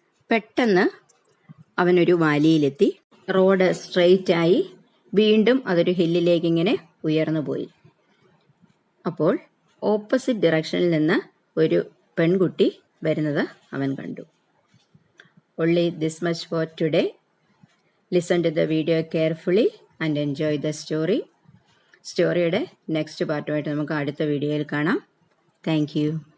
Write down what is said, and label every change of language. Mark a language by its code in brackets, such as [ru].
[ml] പെട്ടെന്ന് അവനൊരു വാലിയിലെത്തി. Road straight ആയി, വീണ്ടും അതൊരു ഹില്ലിലേക്ക് ഇങ്ങനെ ഉയർന്നു പോയി. അപ്പോൾ ഓപ്പോസിറ്റ് ഡിറക്ഷനിൽ നിന്ന് ഒരു പെൺകുട്ടി വരുന്നത് അവൻ കണ്ടു. [en] Only this much for today. Listen to the video carefully and enjoy the story. [ml] സ്റ്റോറിയുടെ next പാർട്ടുമായിട്ട് നമുക്ക് അടുത്ത വീഡിയോയിൽ കാണാം. [en] Thank you.